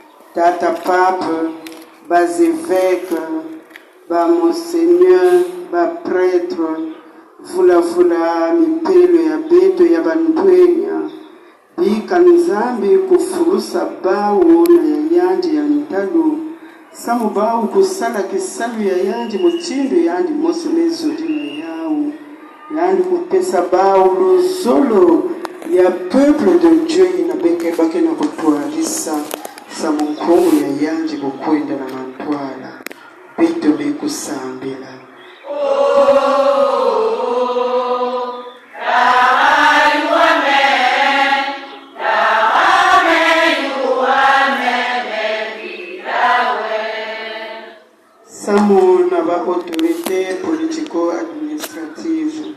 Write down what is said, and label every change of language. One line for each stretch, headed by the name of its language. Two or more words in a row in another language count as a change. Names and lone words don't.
Kituba (Congo): Tata Pape, bas évêques, bas monseigneur, bas prêtre, vula mipelo ya beto ya bantwenya, bika nzambi kufurusa bawo na ya yandi ya ntalo, samu bawo kusala kisalu ya yandi muchindo yandi mosi mezodina yawo, yandi kupesa bawo luzolo ya
French: peuple de Dieu
Kituba (Congo): inabeke bake na kutwalisa samu nkongo ya yandi kukwenda na mantwala, beto bekusambila. Samu na ba
French: autorité politico-administrative.